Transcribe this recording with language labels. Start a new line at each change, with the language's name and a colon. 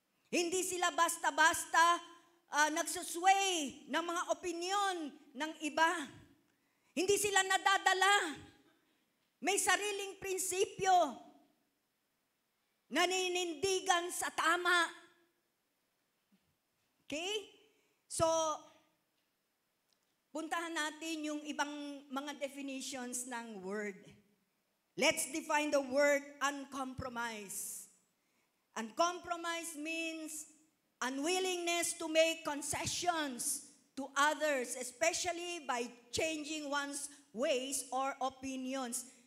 Filipino: Hindi sila basta-basta nagsusway ng mga opinyon ng iba. Hindi sila nadadala. May sariling prinsipyo. Naninindigan sa tama. Okay? So, puntahan natin yung ibang mga definitions ng word.
English: Let's define the word uncompromise. Uncompromise means unwillingness to make concessions to others, especially by changing one's ways or opinions.